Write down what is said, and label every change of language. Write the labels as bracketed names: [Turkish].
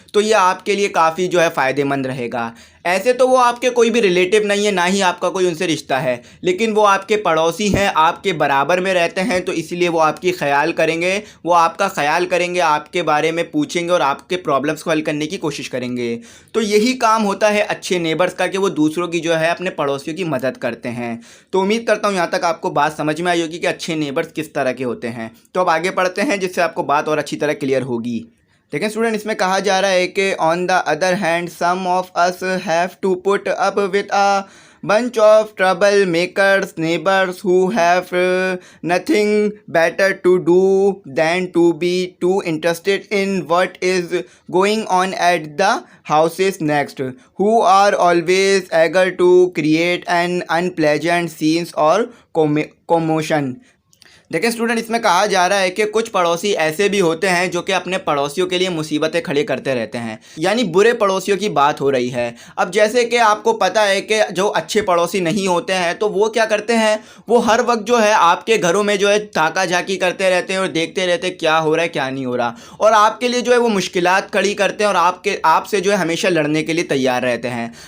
[Hindi] तो ये आपके लिए काफ़ी जो है फ़ायदेमंद रहेगा। ऐसे तो वो आपके कोई भी रिलेटिव नहीं है, ना ही आपका कोई उनसे रिश्ता है, लेकिन वो आपके पड़ोसी हैं, आपके बराबर में रहते हैं, तो इसलिए वो आपकी ख्याल करेंगे, वो आपका ख्याल करेंगे, आपके बारे में पूछेंगे और आपके प्रॉब्लम्स को हल करने की कोशिश करेंगे। तो यही काम होता है अच्छे नेबर्स का कि वो दूसरों की जो है अपने पड़ोसियों की मदद करते हैं। तो उम्मीद करता हूँ यहाँ तक आपको बात समझ में आई होगी कि अच्छे नेबर्स किस तरह के होते हैं। तो अब आगे पढ़ते हैं जिससे आपको बात और अच्छी तरह क्लियर होगी। लेकिन स्टूडेंट, इसमें कहा जा रहा है कि [English] On the other hand some of us have to put up with a bunch of troublemakers, neighbors who have nothing better to do than to be too interested in what is going on at the houses next, who are always eager to create an unpleasant scenes or commotion. [Hindi] देखिए student, इसमें कहा जा रहा है कि कुछ पड़ोसी ऐसे भी होते हैं जो कि अपने पड़ोसियों के लिए मुसीबतें खड़ी करते रहते हैं, यानी बुरे पड़ोसियों की बात हो रही है। अब जैसे कि आपको पता है कि जो अच्छे पड़ोसी नहीं होते हैं तो वो क्या करते हैं, वो हर वक्त जो है आपके घरों में जो है ताका झाकी करते रहते हैं और देखते रहते हैं क्या हो रहा है क्या नहीं हो रहा, और आपके लिए जो है वो मुश्किलात खड़ी करते हैं और आपसे जो है हमेशा लड़ने के लिए तैयार रहते हैं।